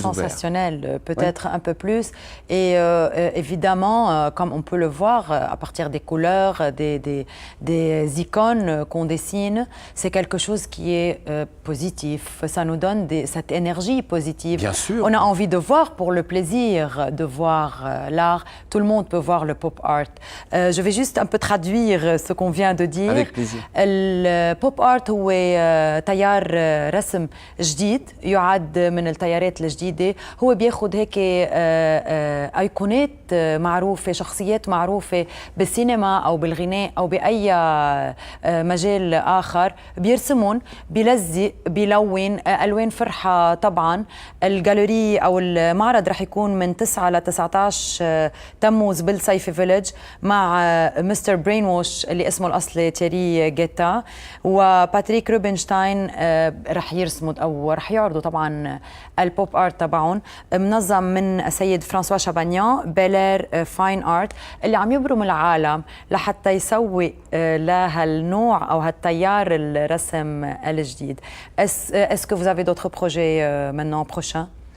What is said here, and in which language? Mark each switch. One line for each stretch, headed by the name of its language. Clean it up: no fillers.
French: sensationnel, peut-être un peu plus. Et évidemment, comme on peut le voir, à partir des couleurs, des icônes qu'on dessine, c'est quelque chose qui est positif. Ça nous donne cette énergie positive. Bien sûr. On a envie de voir pour le plaisir de voir l'art. Tout le monde peut voir le pop art. Je vais juste un peu traduire ce qu'on vient de dire. Avec plaisir.
Arabic: البوب ارت هو تيار رسم جديد يعد من التيارات الحياة الجديدة. هو بياخد هيك أيقونات معروفة، شخصيات معروفة بالسينما أو بالغناء أو بأي مجال آخر، بيرسمون، بيلزق، بيلون ألوان فرحة. طبعا الجاليري أو المعرض رح يكون من 9 ل 19 تموز بالصيفي فيلج مع مستر برين ووش اللي اسمه الأصلي تيري جيتا، وباتريك روبنشتاين رح يرسموا أو رح يعرضوا طبعا البوب آرت تبعهم، منظم من السيد فرانسوا شابانيان بيلير فاين آرت، اللي عم يبرم العالم لحتى يسوق لهالنوع أو هالتيار الرسم الجديد.
French: Est-ce que vous avez d'autres projets maintenant prochains?